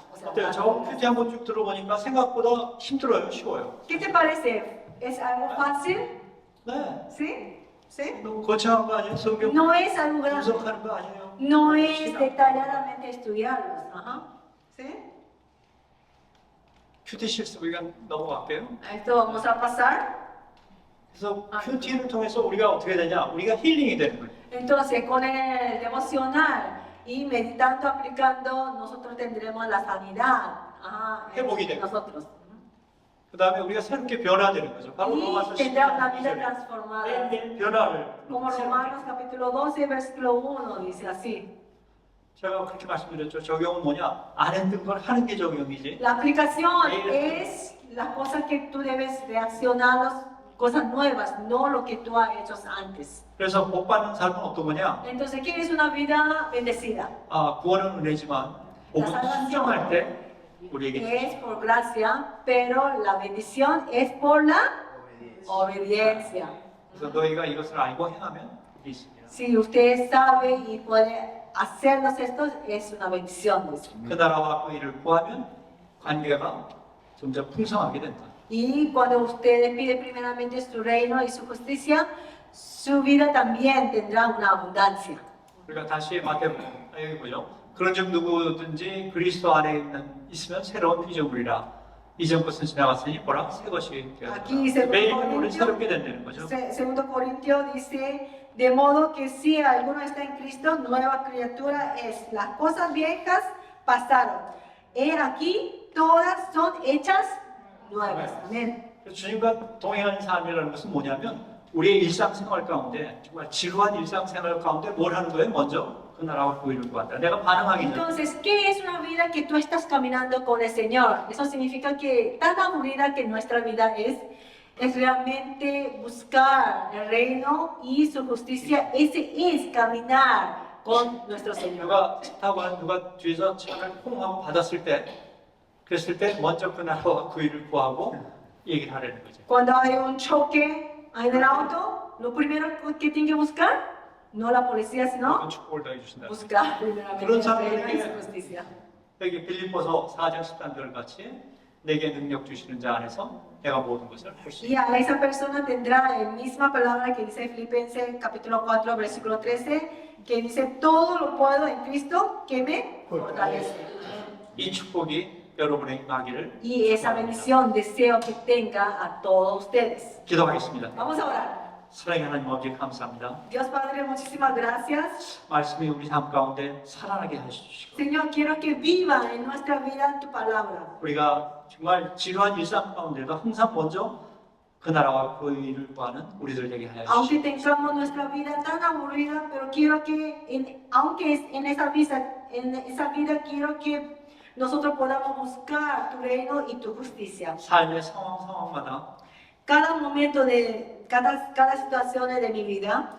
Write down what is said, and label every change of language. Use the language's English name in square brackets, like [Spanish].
[Spanish] O sea, [Korean] 어때요? 저 큐티 한번 쭉 들어보니까 생각보다 힘들어요, 쉬워요. [Spanish] ¿Qué te parece? ¿Es algo fácil? [Korean] 네. [Spanish] ¿Sí? ¿Sí? [Korean] 너무 거창한 거 아니에요? 성경 [Spanish] No es algo grande. [Korean] 분석하는 거 아니에요? [Spanish] No es [Korean] 시간. [Spanish] detalladamente estudiarlos. Ajá. ¿Sí? [Korean] 큐티 실습 우리가 넘어갈게요. [Spanish] A esto vamos a pasar. [Korean] 그래서 큐티를 통해서 우리가 어떻게 되냐? 우리가 힐링이 되는 거예요. [Spanish] Entonces, con el devocional y meditando, aplicando, nosotros tendremos la sanidad [Korean] 회복이 [Spanish] en [Korean] 되고. [Spanish] nosotros. [Korean] 그 다음에 우리가 새롭게 변화되는 거죠. 바로 [Spanish] Y [Korean] 로마서 [Spanish] tendrá una [Korean] 12장 [Spanish] vida [Korean] 2절에 [Spanish] transformada. [Korean] 매일 변화를 [Spanish] Como [Korean] 새롭게. [Spanish] Romanos capítulo 12, versículo 1 dice así. [Korean] 제가 그렇게 말씀드렸죠. 적용은 뭐냐? 안 했던 걸 하는 게 적용이지. [Spanish] La aplicación es las cosas que tú debes reaccionar, las cosas nuevas, no lo que tú has hecho antes. [Korean] 그래서 복 받는 삶은 어떤 거냐? [Spanish] Entonces, ¿qué es una vida bendecida? [Korean] 구원은 은혜지만 복은 순종할 때 우리에게 [Spanish] Es por gracia, pero la bendición es por la obediencia. [Korean] 그래서 너희가 이것을 알고 행하면 복이 있습니다. [Spanish] Si usted sabe y puede hacernos esto, es una bendición. Dice. [Korean] 그 나라와 그 일을 구하면 관계가 점점 풍성하게 된다. [Spanish] Y cuando usted pide primeramente su reino y su justicia, su vida también tendrá una abundancia. [Korean] 우리가 다시 마태복음 여기 보죠. 그런즉 누구든지 그리스도 안에 있으면 새로운 피조물이라. 이전 것은 지나갔으니 보라 새 것이 [Spanish] Aquí [Korean] 되었다. 매일 [Spanish] segundo [Korean] 우리는 새롭게 된다는 거죠. [Spanish] Segundo Corintios dice, de modo que si alguno está en Cristo, nueva criatura es. Las cosas viejas pasaron. He aquí, todas son hechas nuevas. Amén. [Korean] 주님과 동행하는 삶이라는 것은 뭐냐면 우리의 일상생활 가운데 정말 지루한 일상생활 가운데 뭘 하는 거예요? 먼저 그 나라와 그 일을 구한다. 내가 반응하기 전에 [Spanish] Entonces, ¿qué es una vida que tú estás caminando con el Señor? Eso significa que tan aburrida que nuestra vida es realmente buscar el reino y su justicia. Ese es caminar con nuestro Señor. [Korean] 누가 차 타고 가는 누가 뒤에서 차를 퐁 하고 받았을 때 그랬을 때 먼저 그 나라와 그 일을 구하고 얘기를 하려는 거죠. [Spanish] Cuando hay un choque en el auto, lo primero que tiene que buscar, no la policía, sino [Korean] 그건 축복을 더해 주신다. [Spanish] buscar primeramente [Korean] 그런 [Spanish] el reino y [Korean] 사람들에게 [Spanish] su justicia. [Korean] 여기 빌립보서 4장 13절 같이 내게 능력 주시는 자 안에서 내가 모든 것을 할 수 [Spanish] Y [Korean] 있다. [Spanish] a esa persona tendrá la misma palabra que dice Filipenses capítulo 4, versículo 13, que dice, todo lo puedo en Cristo que me fortalece. [Korean] 이 축복이 여러분의 임하기를 [Spanish] Y esa bendición deseo que tenga a todos ustedes. [Korean] 기도하겠습니다. [Spanish] Vamos a orar. [Korean] 사랑의 하나님 아버지 감사합니다. [Spanish] Dios Padre, muchísimas gracias. [Korean] 말씀이 우리 삶 가운데 살아나게 하시고 [Spanish] Señor, quiero que viva en nuestra vida tu palabra. [Korean] 우리가 정말 지루한 일상 가운데도 항상 먼저 그 나라와 그 일을 구하는 우리들 되게 하여 [Spanish] Aunque tengamos nuestra vida tan aburrida, pero quiero que, aunque en esa vida quiero que nosotros podamos buscar tu reino y tu justicia. [Korean] 삶의 상황마다 [Spanish] Cada momento de cada situación de mi vida,